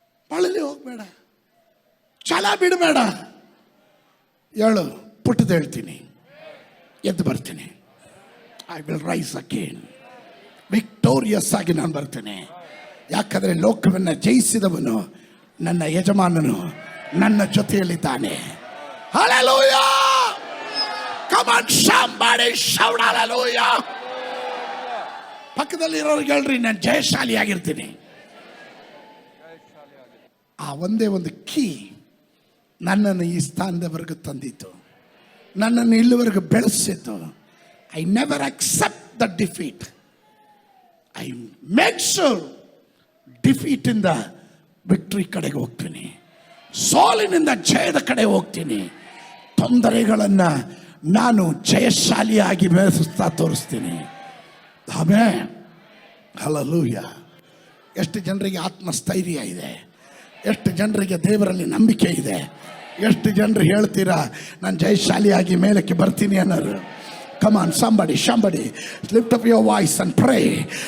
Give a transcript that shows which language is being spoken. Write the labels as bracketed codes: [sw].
[kn] ಬಳಲಿ ಹೋಗ್ಬೇಡ, ಛಲ ಬಿಡಬೇಡ. ಹೇಳು, ಪುಟ್ಟದ ಹೇಳ್ತೀನಿ, ಎದ್ದು ಬರ್ತೀನಿ. [en] I will rise again. [kn] Victorious ಆಗಿ ನಾನು ಬರ್ತೇನೆ. ಯಾಕಂದರೆ ಲೋಕವನ್ನು ಜಯಿಸಿದವನು ನನ್ನ ಯಜಮಾನನು ನನ್ನ ಜೊತೆಯಲ್ಲಿದ್ದಾನೆ. Hallelujah! [en] Come on somebody shout hallelujah. [kn] ಪಕ್ಕದಲ್ಲಿ ಇರೋರಿಗೆ ಹೇಳ್ರಿ, ನಾನು ಜಯಶಾಲಿಯಾಗಿರ್ತೀನಿ. ಆ ಒಂದೇ ಒಂದು ಕೀ ನನ್ನನ್ನು ಈ ಸ್ಥಾನದವರೆಗೂ ತಂದಿತ್ತು, ನನ್ನನ್ನು ಇಲ್ಲಿವರೆಗೂ ಬೆಳೆಸಿತ್ತು. [en] I never accept the defeat. I make sure [kn] ಡಿಫೀಟಿಂದ victory ಕಡೆಗೆ ಹೋಗ್ತೀನಿ, ಸೋಲಿನಿಂದ ಜಯದ ಕಡೆ ಹೋಗ್ತೀನಿ. ತೊಂದರೆಗಳನ್ನು ನಾನು ಜಯಶಾಲಿಯಾಗಿ ಬೆಳೆಸುತ್ತಾ ತೋರಿಸ್ತೀನಿ. ಆಮೆನ್. ಹಲ್ಲೆಲೂಯಾ. ಎಷ್ಟು ಜನರಿಗೆ ಆತ್ಮಸ್ಥೈರ್ಯ ಇದೆ, ಎಷ್ಟು ಜನರಿಗೆ ದೇವರಲ್ಲಿ ನಂಬಿಕೆ ಇದೆ, ಎಷ್ಟು ಜನರು ಹೇಳ್ತೀರಾ ನಾನು ಜಯಶಾಲಿಯಾಗಿ ಮೇಲಕ್ಕೆ ಬರ್ತೀನಿ ಅನ್ನೋರು. [en] Come on, somebody lift up your voice and pray.